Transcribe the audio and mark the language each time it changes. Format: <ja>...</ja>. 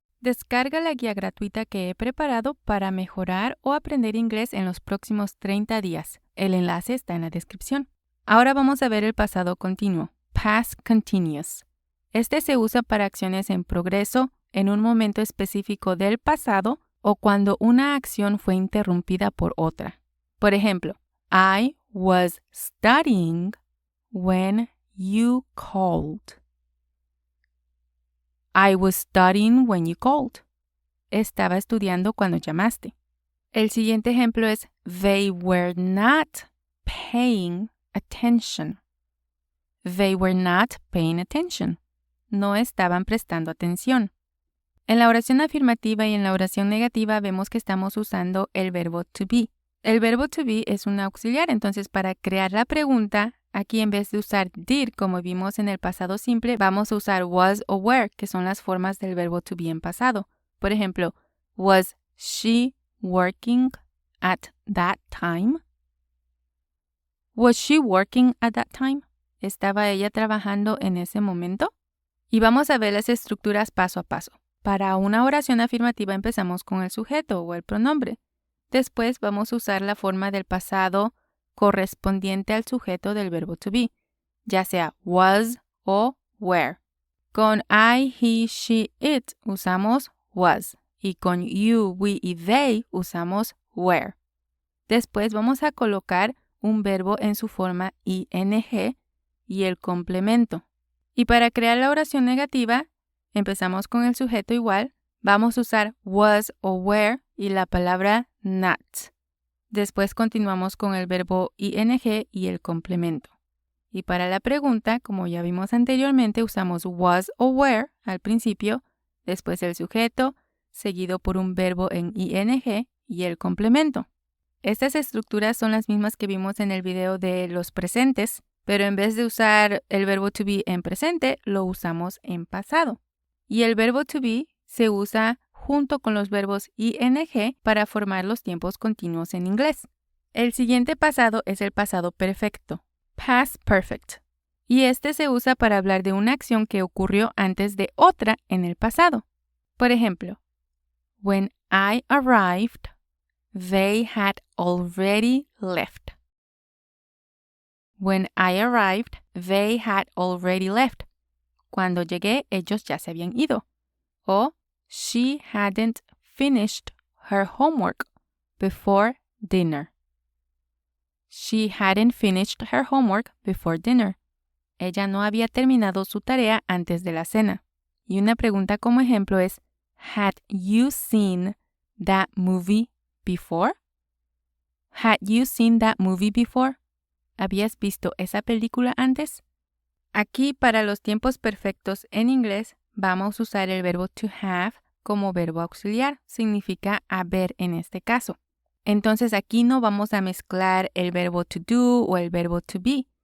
<es>Descarga la guía gratuita que he preparado para mejorar o aprender inglés en los próximos 30 días. El enlace está en la descripción. Ahora vamos a ver el pasado continuo,</es> <en>past continuous.</en> <es>Este se usa para acciones en progreso en un momento específico del pasado o cuando una acción fue interrumpida por otra. Por ejemplo,</es> <en>I was studying when you called. I was studying when you called.</en> <es>Estaba estudiando cuando llamaste. El siguiente ejemplo es</es> <en>they were not paying attention. They were not paying attention.</en> <es>No estaban prestando atención. En la oración afirmativa y en la oración negativa vemos que estamos usando el verbo to be. El verbo to be es un auxiliar, entonces para crear la pregunta, aquí en vez de usar did como vimos en el pasado simple, vamos a usar was o were, que son las formas del verbo to be en pasado. Por ejemplo,</es> <en>was she working at that time? Was she working at that time?</en> <es>¿Estaba ella trabajando en ese momento? Y vamos a ver las estructuras paso a paso. Para una oración afirmativa empezamos con el sujeto o el pronombre. Después vamos a usar la forma del pasado correspondiente al sujeto del verbo to be, ya sea was o were. Con I, he, she, it usamos was y con you, we y they usamos were. Después vamos a colocar un verbo en su forma ing y el complemento. Y para crear la oración negativa, empezamos con el sujeto igual, vamos a usar was o were y la palabra not. Después continuamos con el verbo ing y el complemento. Y para la pregunta, como ya vimos anteriormente, usamos was o were al principio, después el sujeto, seguido por un verbo en ing y el complemento. Estas estructuras son las mismas que vimos en el video de los presentes, pero en vez de usar el verbo to be en presente, lo usamos en pasado. Y el verbo to be se usa junto con los verbos ing para formar los tiempos continuos en inglés. El siguiente pasado es el pasado perfecto,</es> <en>past perfect,</en> <es>y este se usa para hablar de una acción que ocurrió antes de otra en el pasado. Por ejemplo,</es> <en>when I arrived, they had already left. When I arrived, they had already left.</en> <es>Cuando llegué, ellos ya se habían ido.</es> <en>O she hadn't finished her homework before dinner. She hadn't finished her homework before dinner.</en> <es>Ella no había terminado su tarea antes de la cena. Y una pregunta como ejemplo es,</es> <en>had you seen that movie before? Had you seen that movie before?</en> <es>¿Habías visto esa película antes? Aquí, para los tiempos perfectos en inglés, vamos a usar el verbo to have como verbo auxiliar. Significa haber en este caso. Entonces, aquí no vamos a mezclar el verbo to do o el verbo to be.</es>